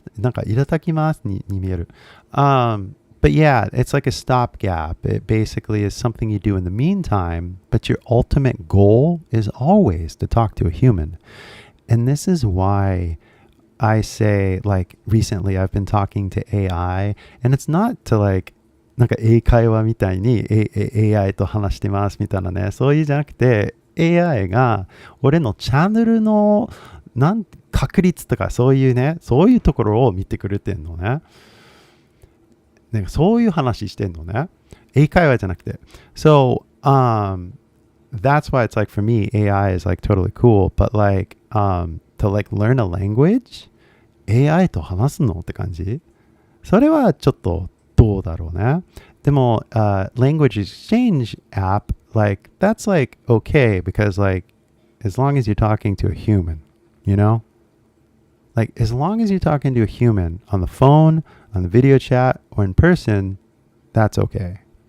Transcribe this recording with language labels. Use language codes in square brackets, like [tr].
[ja] なんか、いただきますに見える。 [en] But yeah, it's like a stopgap. It basically is something you do in the meantime, but your ultimate goal is always to talk to a human. And this is why I say, like, recently I've been talking to AI, and it's not to like, [ja] なんか英会話みたいに AI と話してますみたいなね。そういうんじゃなくて、AI が俺のチャンネルの確率とかそういうね、そういうところを見てくれてんのね。なんかそういう話してんのね。英会話じゃなくて。 [en] So, that's why it's like for me, AI is like totally cool. But like, to like learn a language, [ja] AI と話すのって感じ？それはちょっとどうだろうね。 [en] でも、language exchange app, like, that's like okay because like, as long as you're talking to a human, you know? Like, as long as you're talking to a human on the phone, on the video chat, or in person, that's okay.